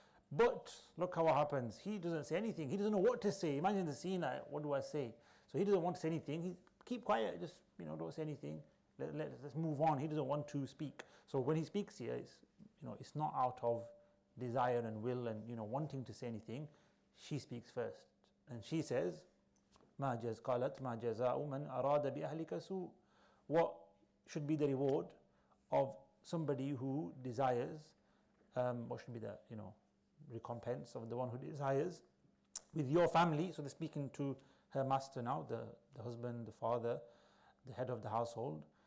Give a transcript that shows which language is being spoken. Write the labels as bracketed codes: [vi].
[en] But look how it happens. He doesn't say anything. He doesn't know what to say. Imagine the scene, what do I say? So he doesn't want to say anything. He keep quiet, just, don't say anything. Let's move on. He doesn't want to speak. So when he speaks here, it's not out of desire and will and wanting to say anything. She speaks first, and she says, [ar] قالت ما جزاء من أراد بأهلك سوء. [en] What should be the reward of somebody who desires? What should be the recompense of the one who desires with your family? So they're speaking to her master now, the husband, the father, the head of the household.